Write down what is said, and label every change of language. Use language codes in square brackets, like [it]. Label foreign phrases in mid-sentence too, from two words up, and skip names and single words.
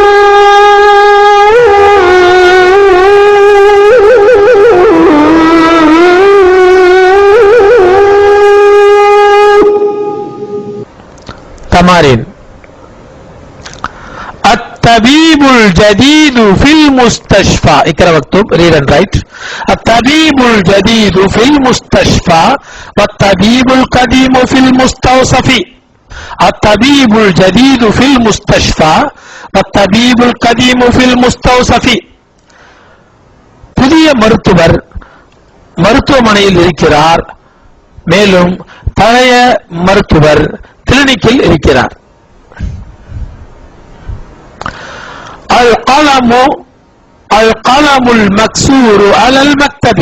[ar] تمارين. الطبيب الجديد في المستشفى. اقرأ واكتب. [en] read and write. [ar] الطبيب الجديد في المستشفى والطبيب القديم في المستوصف. الطبيب الجديد في المستشفى والطبيب القديم في المستوصف. [ta] புதிய மருத்துவர் மருத்துவமனையில் இருக்கிறார், மேலும் பழைய மருத்துவர் கிளினிக்கில் இருக்கிறார். [ar] القلم المكسور على المكتب.